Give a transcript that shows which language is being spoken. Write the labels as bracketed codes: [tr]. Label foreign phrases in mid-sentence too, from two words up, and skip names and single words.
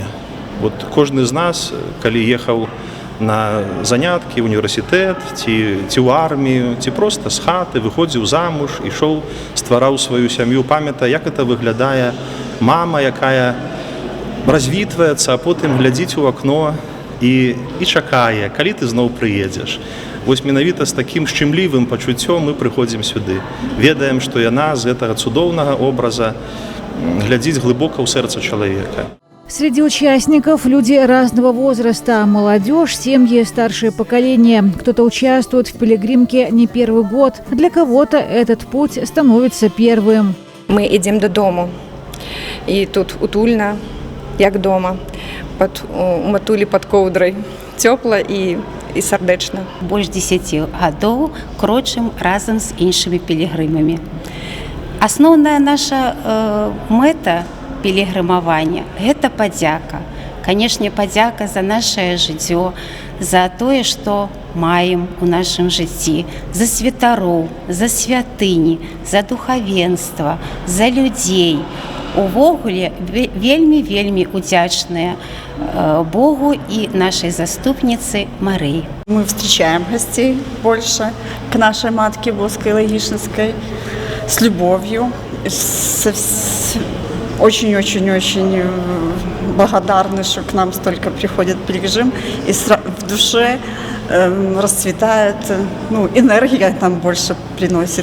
[be] Вот кожны з нас, калі ехаў на заняткі, універсітэт, ці ў армію, ці проста з хаты, выходзіў замуж, ішоў, ствараў сваю сям'ю, памятае, як это выглядае мама, якая развітваецца, а потым глядзіць у акно і чакае, калі ты зноў прыедзеш. Вось менавіта з такім шчымлівым пачуццём мы прыходзім сюды. Ведаем, што яна з гэтага цудоўнага образа глядзіць глыбока ў сэрца чалавека. [ru] Среди участников люди разного возраста, молодежь, семьи, старшее поколение. Кто-то участвует в пилигримке не первый год, для кого-то этот путь становится первым. Мы идем [be] до дому, и тут утульно, як дома, у матулі под коўдрай, цёпла і сардэчна. Больш 10 гадоў крочым разам з іншымі пілігрымамі. Асноўная наша мэта пілігрымавання – гэта падзяка. Канешне, падзяка за нашае жыццё, за тое, што маем у нашым жыцці, за святароў, за святыні, за духавенства, за людзей. Увогуле, вельмі удзячныя Богу [ru] и нашей заступнице Марии. Мы встречаем гостей больше к нашей Матке Боской Логишинской с любовью, очень-очень-очень благодарны, что к нам столько приходит пилигрим, и в душе расцветает, энергия нам больше приносит.